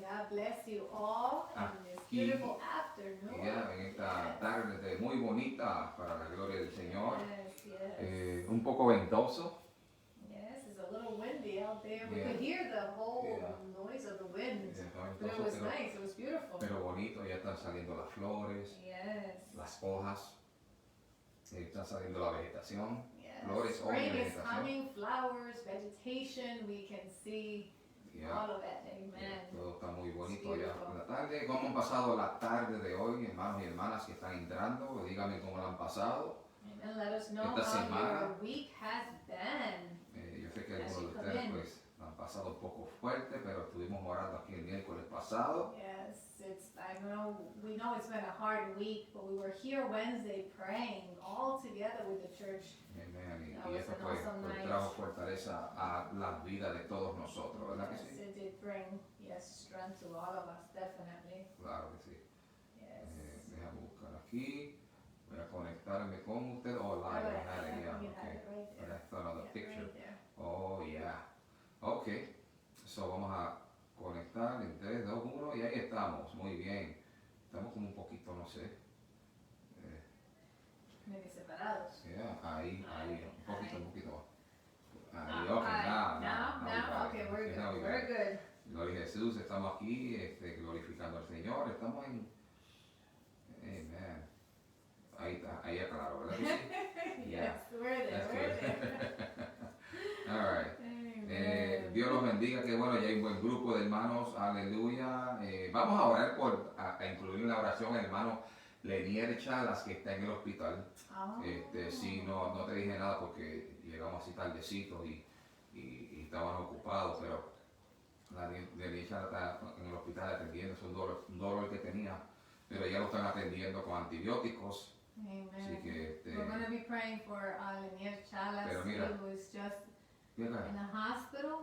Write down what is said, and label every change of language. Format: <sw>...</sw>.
<en>God bless you all in this beautiful afternoon.</en> <es>En esta tarde muy bonita para la gloria del Señor.</es> <en>Yes, yes.</en> <es>Un poco ventoso.</es> <en>Yes, it's a little windy out there. We could hear the whole noise of the wind. But it was nice. It was beautiful.</en> <es>Pero bonito, ya están saliendo las flores,</es> <en>yes.</en> <es>las hojas, están saliendo la vegetación.</es> <en>Yes.</en> <es>Flores,</es> <en>spring is coming, flowers, vegetation. We can see all of it. Amen.</en> <es>Todo está muy bonito ya por la tarde. ¿Cómo han pasado la tarde de hoy, hermanos y hermanas que están entrando? Díganme cómo la han pasado.</es> <en>And let us know</en> <es>esta</es> <en>how</en> <es>semana.</es> <en>your week has been.</en> <es>Yo sé que algunos de ustedes pues han pasado un poco fuerte, pero estuvimos orando aquí el miércoles pasado.</es> <en>Yes, we know it's been a hard week, but we were here Wednesday praying all together with the church. Amen.</en> <es>Y esto pues trajo fortaleza a la vida de todos nosotros, ¿verdad que sí?</es> <en>It did bring, strength to all of us, definitely.</en> <es>Claro que sí.</es> <en>Yes.</en> <es>Déjame buscar aquí. Voy a conectarme con usted.</es> <en>Oh, live, I had it, yeah, okay. But I thought of the picture. Oh, yeah. Ok.</en> <es>So vamos a conectar en 3, 2, 1 y ahí estamos. Muy bien. Estamos como un poquito, no sé.</es> <en>Maybe</en> <es>separados. Yeah, ahí, un poquito. Ahí,</es> <en>okay, now, okay, we're good.</en> <es>Gloria a Jesús, estamos aquí glorificando al Señor, estamos en... Amen. Ahí está, ahí es claro, ¿verdad?</es> <en>Yes, we're there. All right.</en> <es>Dios los bendiga, que bueno, ya hay un buen grupo de hermanos, aleluya. Vamos a orar a incluir en la oración al hermano Lenier Chalas, que está en el hospital. Sí, no te dije nada porque llegamos así tardecito y estaban ocupados, pero Lenier Chalas está en el hospital atendiendo, es un dolor que tenía, pero ya lo están atendiendo con antibióticos.</es> <en>Amen.</en> <es>Así que,</es> <en>we're going to be praying for Lenier Chalas, who was just in the hospital.</en>